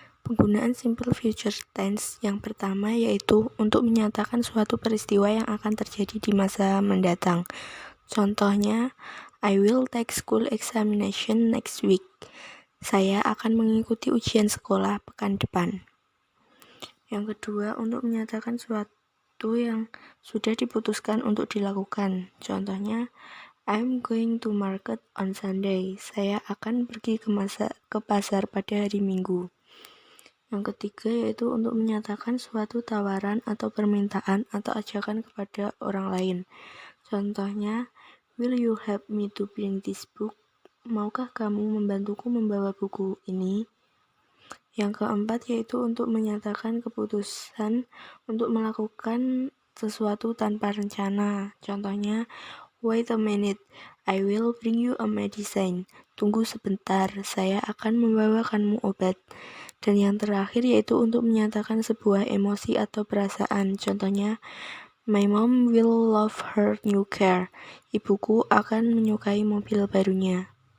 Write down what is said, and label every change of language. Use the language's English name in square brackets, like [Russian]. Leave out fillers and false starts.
[Indonesian] Penggunaan simple future tense yang pertama yaitu untuk menyatakan suatu peristiwa yang akan terjadi di masa mendatang. Contohnya, [English] I will take school examination next week. [Indonesian] Saya akan mengikuti ujian sekolah pekan depan. Yang kedua, untuk menyatakan suatu yang sudah diputuskan untuk dilakukan. Contohnya, [English] I'm going to market on Sunday. [Indonesian] Saya akan pergi ke pasar pada hari Minggu. Yang ketiga yaitu untuk menyatakan suatu tawaran atau permintaan atau ajakan kepada orang lain. Contohnya, [English] will you help me to bring this book? [Indonesian] Maukah kamu membantuku membawa buku ini? Yang keempat yaitu untuk menyatakan keputusan untuk melakukan sesuatu tanpa rencana. Contohnya, [English] wait a minute, I will bring you a medicine. [Indonesian] Tunggu sebentar, saya akan membawakanmu obat. Dan yang terakhir yaitu untuk menyatakan sebuah emosi atau perasaan. Contohnya, [English] my mom will love her new car. [Indonesian] Ibuku akan menyukai mobil barunya.